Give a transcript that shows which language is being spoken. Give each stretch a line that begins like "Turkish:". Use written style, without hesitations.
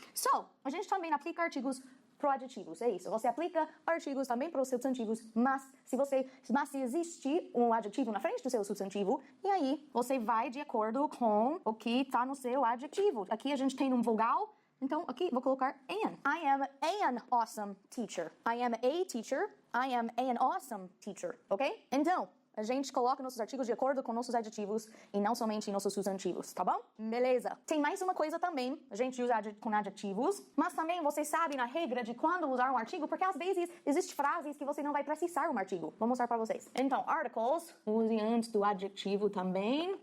Portuguese: So, a gente também aplica artigos pro adjetivos, é isso. Você aplica artigos também para os substantivos, mas se existe um adjetivo na frente do seu substantivo, e aí você vai de acordo com o que está no seu adjetivo. Aqui a gente tem um vogal, então aqui vou colocar an.
English: I am an awesome teacher. I am a teacher. I am an awesome teacher, ok?
Portuguese: Então, a gente coloca nossos artigos de acordo com nossos adjetivos e não somente nossos substantivos, tá bom? Beleza. Tem mais uma coisa também, a gente usa com adjetivos, mas também você sabe na regra de quando usar um artigo, porque às vezes existem frases que você não vai precisar um artigo. Vou mostrar pra vocês. Então, articles, use antes do adjetivo também.